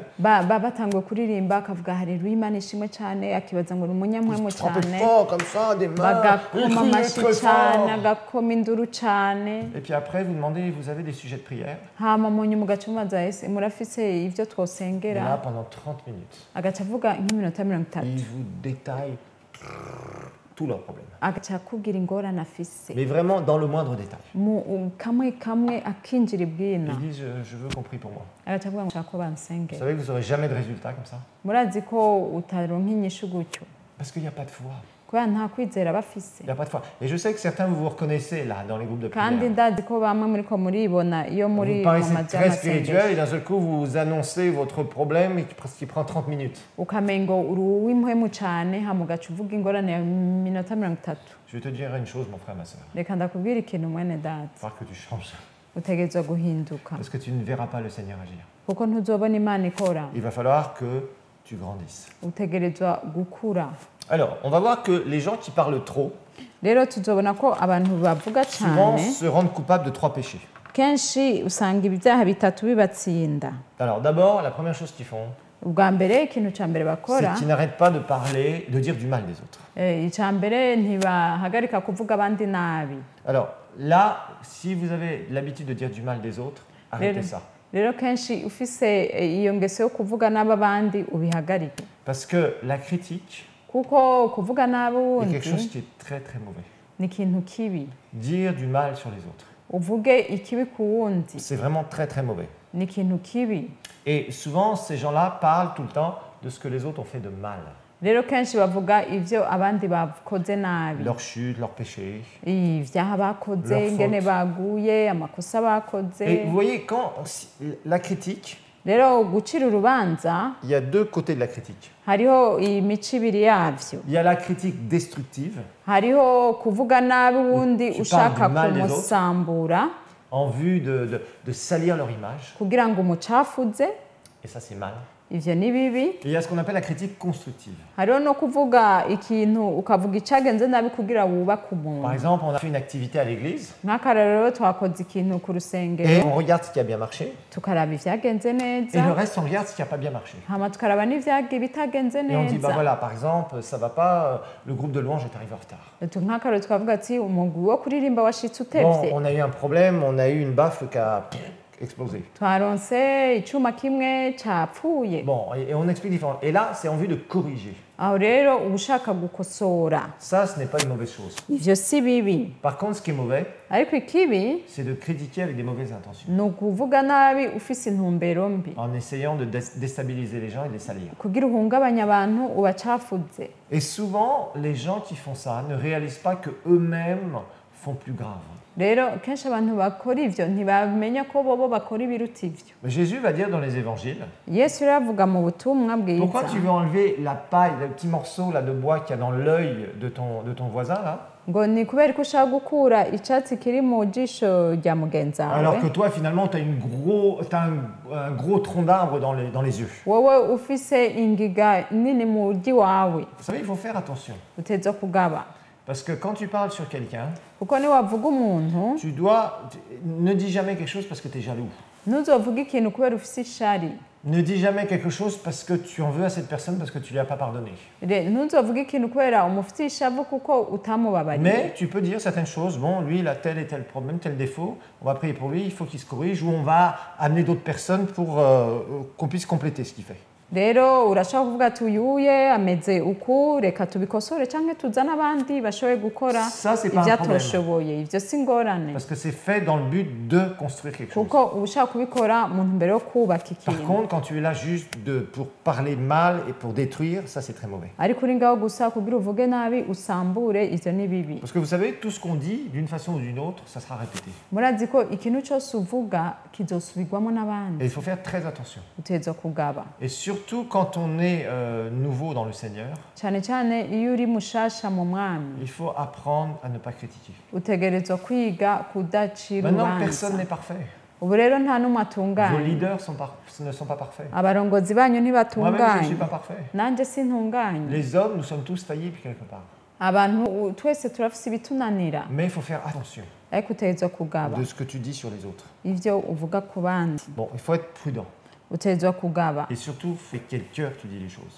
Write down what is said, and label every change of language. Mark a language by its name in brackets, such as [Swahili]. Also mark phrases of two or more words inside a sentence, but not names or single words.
[Rundi] batanguye kuririmba akavuga haleluya imana ishimwe cyane akibaza ngo ni umunyamwemu [French] Ils frappaient [Rundi] cyane [French] fort comme ça, des mains, [Rundi] bagakoma [French] ils criaient [Rundi] amashyi [French] très [Rundi] cyane [French] fort. [Rundi] agakoma induru cyane. [French] Et puis après, vous demandez, vous avez des sujets de prière? [Rundi] hama mu nyuma ugaca umubaza ese murafise ivyo [French] Et là, [Rundi] twosengera. [French] pendant 30 minutes, [Rundi] agaca avuga nk'iminota 30 [French] ils vous détaillent tous leurs problèmes. [Rundi] agaca akubwira ingorane afise [French] Mais vraiment dans le moindre détail. [Rundi] kamwe kamwe akinjira ibwina. [French] Ils disent, je veux qu'on prie pour moi. [Rundi] agaca avuga ngo nshaka ko [French] Vous [Rundi] bansengera. [French] savez que vous n'aurez jamais de résultat comme ça? [Rundi] murazi ko utaronka inyishu gutyo [French] Parce qu'il n'y a pas de foi. [Rundi] kubera nta kwizera bafise. [French] Il n'y a pas de foi. Et je sais que certains, vous vous reconnaissez là, dans les groupes de prière. [Rundi] kandi ndazi ko bamwe muriko muribona iyo muri [French] Vous [Rundi] mu [French] paraissez [Rundi] mazu [French] très spirituel et [Rundi] y'amasengesho [French] d'un seul coup, vous annoncez votre problème et qui prend 30 minutes. [Rundi] ukamengo uri uw'impwemu cane hama ugaca uvuga ingorane ya minota 30. [French] Je vais te dire une chose, mon frère, ma soeur. [Rundi] reka ndakubwira ikintu mwene [French] Il va [Rundi] data [French] falloir que tu changes. [Rundi] utegerezwa guhinduka [French] Parce que tu ne verras pas le Seigneur agir. [Rundi] kuko ntuzobona imana ikora. [French] Il va falloir que tu grandisses. [Rundi] utegerezwa gukura. [French] Alors, on va voir que les gens qui parlent trop, [Rundi] rero tuzobona ko abantu bavuga [French] souvent [Rundi] cyane [French] se rendent coupables de 3 péchés. [Rundi] kenshi usanga ibyaha bitatu bibatsinda. [French] Alors, d'abord, la première chose qu'ils font, [Rundi] ubwa mbere ikintu cya mbere [French] c'est [Rundi] bakora [French] qu'ils n'arrêtent pas de parler, de dire du mal des autres. [Rundi] icya mbere ntibahagarika kuvuga abandi nabi. [French] Alors, là, si vous avez l'habitude de dire du mal des autres, arrêtez ça. [Rundi] rero kenshi ufise iyo ngeso yo kuvuga nabi abandi ubihagarike [French] Parce que la critique [Rundi] kuko kuvuga nabi [French] est quelque chose [Rundi] wundi [French] qui est très très mauvais. [Rundi] ni ikintu kibi. [French] Dire du mal sur les autres, [Rundi] uvuge ikibi ku wundi [French] c'est vraiment très très mauvais. [Rundi] ni ikintu kibi. [French] Et souvent, ces gens-là parlent tout le temps de ce que les autres ont fait de mal. [Rundi] rero kenshi bavuga ivyo abandi bakoze nabi, [French] Leur chute, leurs péchés. [Rundi] ivyaha bakoze, [French] Leur [Rundi] ingene [French] faute. [Rundi] baguye, amakosa [French] Et [Rundi] bakoze. [French] vous voyez, quand la critique, [Rundi] rero gucira urubanza [French] il y a 2 côtés de la critique. [Rundi] hariho imico ibiri yavyo. [French] Il y a la critique destructive, [Rundi] hariho kuvuga nabi wundi [French] Tu [Rundi] ushaka [French] parles du mal des autres. [Rundi] kumusambura [French] en vue de salir leur image. [Rundi] kugira ngo umucafuze, [French] Et ça, c'est mal. [Rundi] ivyo ni bibi. [French] Et il y a ce qu'on appelle la critique constructive. [Rundi] hariho no kuvuga ikintu ukavuga icagenze nabi kugira wubake [French] Par [Rundi] umuntu. [French] exemple, on a fait une activité à l'église [Rundi] nk'akarorero twakoze ikintu ku [French] et [Rundi] rusengero [French] on regarde ce qui a bien marché [Rundi] tukaraba ivyagenze [French] et le [Rundi] neza [French] reste, on regarde ce qui n'a pas bien marché. [Rundi] hama tukaraba n'ibitagenze [French] Et on dit, bah [Rundi] neza. [French] voilà, par exemple, ça va pas, le groupe de louange est arrivé en retard. [Rundi] nk'akarorero twavuga ati umugwi wo kuririmba washitse [French] Bon, [Rundi] utevye. [French] on a eu un problème, on a eu une baffle explosé. [Rundi] twaronse icuma kimwe capfuye. [French] Bon, et on explique différemment. Et là, c'est en vue de corriger. [Rundi] Aho rero uba ushaka gukosora. [French] Ça, ce n'est pas une mauvaise chose. [Rundi] Ivyo si bibi. [French] Par contre, ce qui est mauvais, [Rundi] Ariko ikibi [French] c'est de critiquer avec des mauvaises intentions, [Rundi] ni ukuvuga nabi ufise intumbero mbi [French] en essayant de déstabiliser les gens et de les salir. [Rundi] kugira uhungabanya abantu ubacafuze. [French] Et souvent, les gens qui font ça ne réalisent pas que eux-mêmes font plus grave. [Rundi] Rero kenshi abantu bakora ivyo ntibamenya ko bobo bakora ibiruta ivyo. [French] Mais Jésus va dire dans les évangiles, [Rundi] Yesu rero avuga mu butumwa [French] pourquoi [Rundi] bwiza [French] tu veux enlever la paille, le petit morceau là, de bois qu'il y a dans l'œil de ton voisin là, [Rundi] ngo ni kubera ko ushaka gukura icatsi kiri mu jisho rya mugenzi [French] alors [Rundi] wawe [French] que toi finalement tu as un gros tronc d'arbre dans les yeux. [Rundi] wowe ufise ingiga nini mu ryi wawe. [French] Vous savez, il faut faire attention. [Rundi] Uteza kugaba [French] Parce que quand tu parles sur quelqu'un, [Rundi] kuko niwavuga umuntu [French] ne dis jamais quelque chose parce que tu es jaloux. [Rundi] ntuzovuga ikintu kubera ufise ishari. [French] Ne dis jamais quelque chose parce que tu en veux à cette personne parce que tu lui as pas pardonné. [Rundi] Ntuzovuga ikintu kubera umufitiye ishavu kuko utamubabariye. [French] Mais tu peux dire certaines choses. Bon, lui, il a tel et tel problème, tel défaut. On va prier pour lui, il faut qu'il se corrige. Ou on va amener d'autres personnes pour qu'on puisse compléter ce qu'il fait. [Rundi] Rero urashaka kuvuga ati uyuye ameze uku reka tubikosore cyangwa tuzane abandi bashoboye gukora [French] Ça, c'est pas un problème. [Rundi] ivyatoshoboye. Ivyo si ingorane [French] Parce que c'est fait dans le but de construire quelque chose. [Rundi] kuko uba ushaka kubikora mu ntumbero yo kubaka [French] Par [Rundi] ikintu. [French] contre, quand tu es là juste pour parler mal et pour détruire, ça c'est très mauvais. [Rundi] Ariko uri ngaho gusa kugira uvuge nabi usambure ivyo ni bibi. [French] Parce que vous savez, tout ce qu'on dit, d'une façon ou d'une autre, ça sera répété. [Rundi] Murazi ko ikintu cyose uvuga kizosubirwamo [French] Et [Rundi] n'abandi. [French] il faut faire très attention. [Rundi] Uteza kugaba [French] Et surtout quand on est nouveau dans le Seigneur, [Rundi] cyane cyane iyo uri mushasha mu mwami [French] il faut apprendre à ne pas critiquer. [Rundi] utegerezwa kwiga kudacira [French] Maintenant, personne [Rundi] urubanza. [French] n'est parfait. [Rundi] Ubu rero nta n'umwe [French] Vos [Rundi] atunganye. [French] leaders ne sont pas parfaits. [Rundi] Abarongozi banyu [French] Moi-même, je ne [Rundi] ntibatunganye. [French] suis pas parfait. [Rundi] Nanjye sintunganye. [French] Les hommes, nous sommes tous faillibles quelque part. [Rundi] Abantu twese turafise ibitunanira [French] Mais il faut faire attention [Rundi] ariko utegerezwa kugaba [French] de ce que tu dis sur les autres. [Rundi] ivyo uvuga ku bandi. [French] Bon, il faut être prudent. [Rundi] Utegerezwa kugaba [French] Et surtout, fais quel cœur tu dis les choses.